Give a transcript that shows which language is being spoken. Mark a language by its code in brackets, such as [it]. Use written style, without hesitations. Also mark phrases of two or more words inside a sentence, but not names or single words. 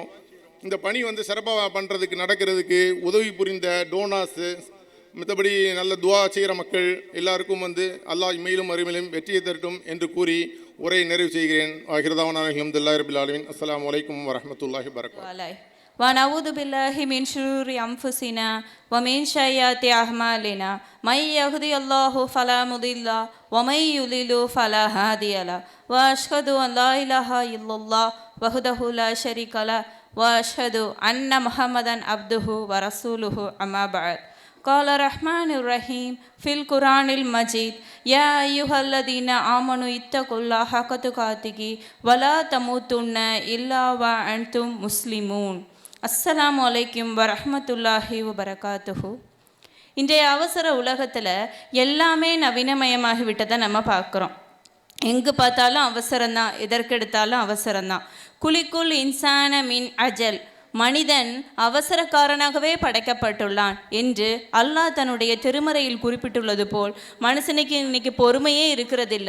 [ta] இந்த பணி வந்து சிறப்பாக பண்ணுறதுக்கு நடக்கிறதுக்கு உதவி புரிந்த டோனாஸு, மற்றபடி நல்ல துவா செய்கிற மக்கள் எல்லாருக்கும் வந்து அல்லாஹ் இம்மையிலும் மறுமையிலும் வெற்றியை தரட்டும் என்று கூறி உரையை நிறைவு செய்கிறேன். [ar] ஆகிரதாவான الحمد لله رب العالمين السلام عليكم ورحمة الله وبركاته. ونعوذ بالله من شرور أنفسنا ومن سيئات أعمالنا من يهدي الله فلا مضل له ومن يضلل فلا هادي له وأشهد أن لا إله إلا الله وحده لا شريك له وأشهد أن محمدا عبده ورسوله أما بعد. قال الرحمن الرحيم في القرآن المجيد يا أيها الذين آمنوا اتقوا الله حق تقاته ولا تموتن إلا وأنتم مسلمون. السلام عليكم ورحمة الله وبركاته. [ta] இன்றைய அவசர உலகத்தில் எல்லாமே நவீனமயமாகி விட்டதை நம்ம பார்க்குறோம். எங்கே பார்த்தாலும் அவசரம்தான், எதற்கெடுத்தாலும் அவசரம்தான். [ar] خلق الإنسان من عجل, [ta] மனிதன் அவசரக்காரனாகவே படைக்கப்பட்டுள்ளான் என்று அல்லாஹ் தன்னுடைய திருமறையில் குறிப்பிட்டுள்ளது போல் மனுஷனுக்கு இன்னைக்கு பொறுமையே இருக்கிறதில்ல.